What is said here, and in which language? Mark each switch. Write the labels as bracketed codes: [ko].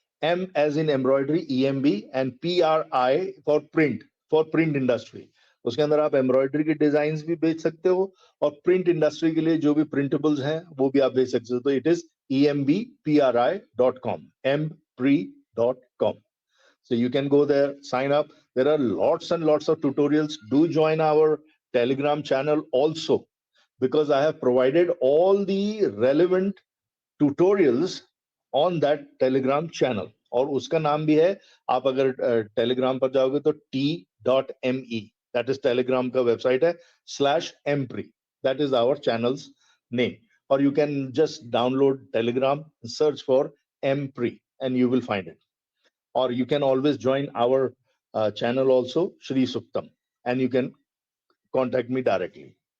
[en] M as in embroidery, EMB, and PRI for print industry. [hi] उसके अंदर आप embroidery के डिज़ाइन्स भी बेच सकते हो और प्रिंट इंडस्ट्री के लिए जो भी प्रिंटेबल्स हैं, वो भी आप बेच सकते हो। तो [en] it is [hi] embpri.com, mpree.com। [en] So you can go there, sign up. There are lots and lots of tutorials. Do join our Telegram channel also, because I have provided all the relevant tutorials on that Telegram channel. [hi] और उसका नाम भी है, आप अगर Telegram पर जाओगे तो t.me, दैट इज टेलीग्राम का वेबसाइट है, /mpri, [en] That is our channels name. [hi] और [en] You can just download Telegram, search for mpri and you will find it. Or you can always join our channel also, Shri Suktam, and you can contact me directly.